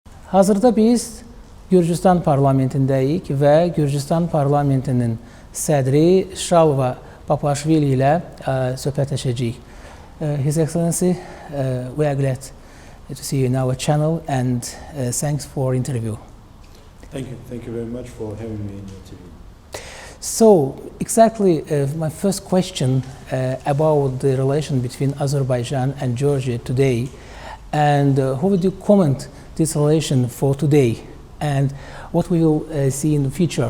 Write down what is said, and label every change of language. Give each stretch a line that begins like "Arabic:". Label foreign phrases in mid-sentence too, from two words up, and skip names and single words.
Azerbaijani: Hazırda biz Gürcüstan parlamentindəyik və Gürcüstan parlamentinin sədri Ş.Papuaşvili ilə söhbət edəcəyik.
English: His Excellency, we are glad to see you in our channel and thanks for interview. Thank you very much for having me in your TV. So, exactly my first question about the relation between Azerbaijan and Georgia today, and how would you comment this relation for today, and what we will see in the future?